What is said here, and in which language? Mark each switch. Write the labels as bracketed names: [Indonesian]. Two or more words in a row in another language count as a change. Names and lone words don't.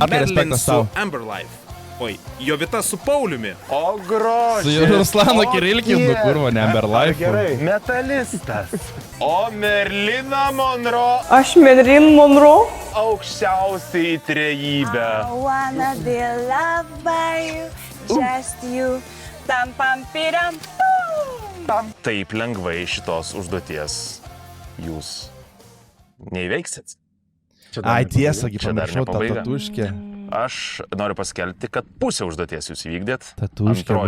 [Lithuanian] Markai, Merlin respektas su tau. Amber Life. Oi, Jovita su Pauliumi. O grožis. Su Ruslanu Kirilkim, nu kurva, ne Amber Life. Gerai. Metalistas. O Merlina Monroe Aš Marilyn Monroe. aukščiausiai trejybė. [English] Wanna be loved by you, just you, tam pam piram. [Lithuanian] Taip lengvai šitos užduoties jūs neįveiksit. Ai, tiesa, gi Čia dar pamiršau tą nepabaiga. tatuškę. Aš noriu paskelbti, kad pusę užduoties jūs įvykdėt. Tatuškė Antroji